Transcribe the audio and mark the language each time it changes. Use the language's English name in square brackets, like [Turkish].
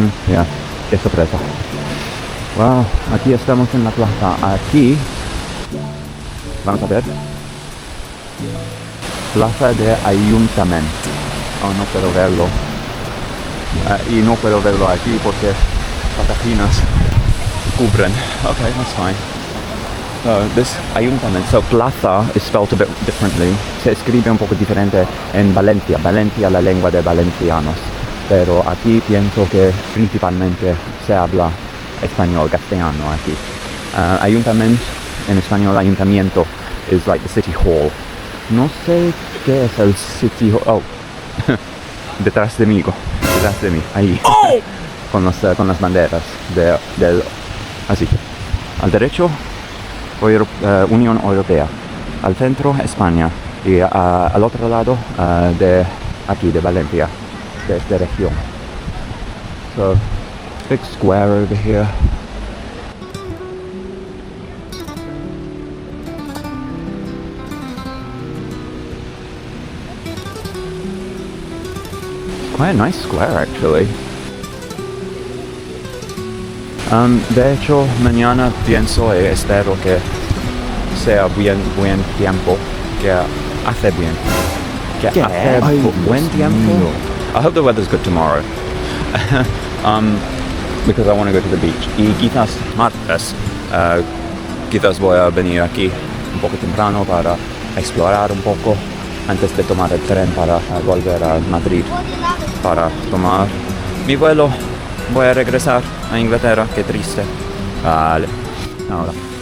[Spanish] Ya, qué sorpresa. Wow, aquí estamos en la plaza. Aquí, vamos a ver, plaza de ayuntamiento. Oh, no puedo verlo. Y no puedo verlo aquí porque las páginas cubren. [English] Okay, that's fine. So this ayuntamiento, so plaza is spelled a bit differently. [Spanish] Se escribe un poco diferente en Valencia. Valencia, la lengua de valencianos. Pero aquí pienso que principalmente se habla español, castellano aquí. Ayuntamiento, en español ayuntamiento, [English] is like the city hall. [Spanish] No sé qué es el city hall. Oh, detrás de mí, ahí. Oh. con las banderas del así. Al derecho, Unión Europea. Al centro, España. Y al otro lado, de aquí, de Valencia, de esta región. [English] So, big square over here. It's quite a nice square actually. [Spanish] De hecho, mañana pienso y espero que sea buen tiempo, que hace bien. Que hace buen tiempo. [English] I hope the weather's good tomorrow. Because I want to go to the beach. [Spanish] Y quizás martes, quizás voy a venir aquí un poco temprano para explorar un poco antes de tomar el tren para volver a Madrid para tomar mi vuelo. Voy a regresar a Inglaterra, qué triste. Vale, ahora.